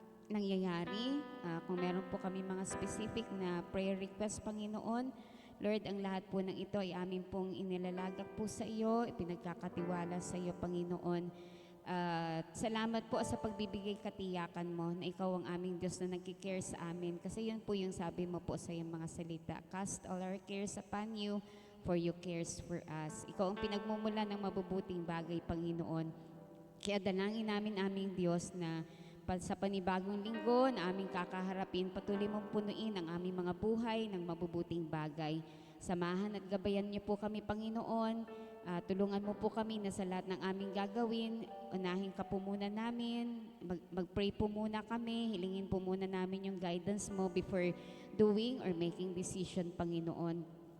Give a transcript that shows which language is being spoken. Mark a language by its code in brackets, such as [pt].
[tl] nangyayari, kung meron po kami mga specific na prayer requests, Panginoon, Lord, ang lahat po ng ito ay amin pong inilalagak po sa iyo, ipinagkakatiwala sa iyo, Panginoon. At salamat po sa pagbibigay katiyakan mo na ikaw ang aming Diyos na nagkikare sa amin. Kasi yun po yung sabi mo po sa iyong mga salita. [en] Cast all our cares upon you, for you cares for us. [tl] Ikaw ang pinagmumula ng mabubuting bagay, Panginoon. Kaya dalangin namin aming Diyos na sa panibagong linggo na aming kakaharapin, patuloy mong punuin ang aming mga buhay ng mabubuting bagay. Samahan at gabayan niyo po kami, Panginoon. Tulungan mo po kami na sa lahat ng aming gagawin, unahin ka po muna namin, mag-pray po muna kami, hilingin po muna namin yung guidance mo [en] before doing or making decision, [tl] Panginoon.